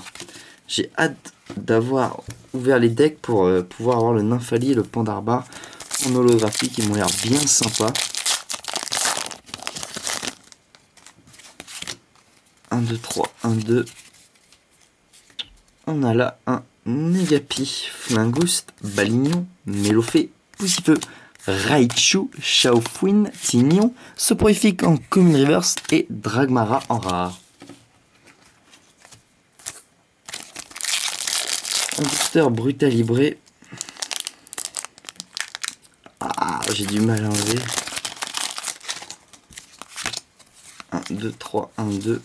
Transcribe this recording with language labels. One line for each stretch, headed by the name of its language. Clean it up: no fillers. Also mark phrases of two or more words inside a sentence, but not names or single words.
French: J'ai hâte d'avoir ouvert les decks pour pouvoir avoir le Nymphali et le Pandarbar en holographique qui m'ont l'air bien sympa. 1, 2, 3, 1, 2. On a là un Negapi, Flingouste, Balignon, Mélofée, Poussifeu, Raichu, Chaofuin, Tignon, Soporifique en Common Reverse et Dragmara en rare. Un booster Brutalibré. Ah, j'ai du mal à enlever. 1, 2, 3, 1, 2.